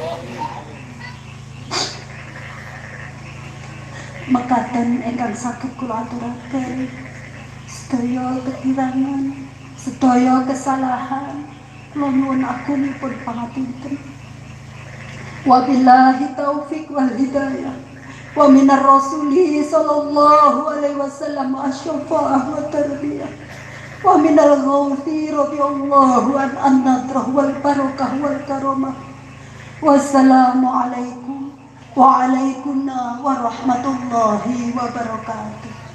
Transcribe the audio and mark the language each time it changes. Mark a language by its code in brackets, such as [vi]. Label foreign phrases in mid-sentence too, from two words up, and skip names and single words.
[jv] Mekaten ingkang saged kula aturaken sedaya kekirangan, sedaya kesalahan kula nyuwun agunipun pangapunten. [ar] وبالله التوفيق والهداية ومن الرسول صلى الله عليه وسلم الشفاعة والتربية ومن الغوث رضي الله عن النظرة والبركة والكرامة. والسلام عليكم وعليكم السلام ورحمة الله وبركاته.